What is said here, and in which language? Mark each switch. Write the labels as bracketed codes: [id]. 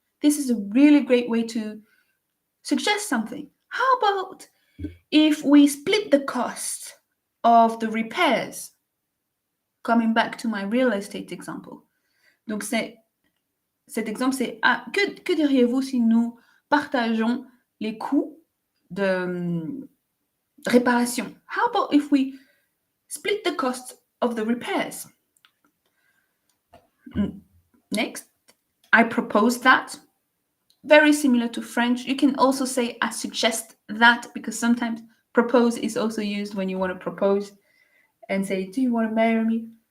[en] This is a really great way to suggest something. How about if we split the cost of the repairs? Coming back to my real estate example. [fr] Donc, cet exemple, c'est que diriez-vous si nous partageons les coûts de réparation? [en] How about if we split the cost of the repairs? Next, I propose that. Very similar to French. You can also say I suggest that, because sometimes propose is also used when you want to propose and say, do you want to marry me?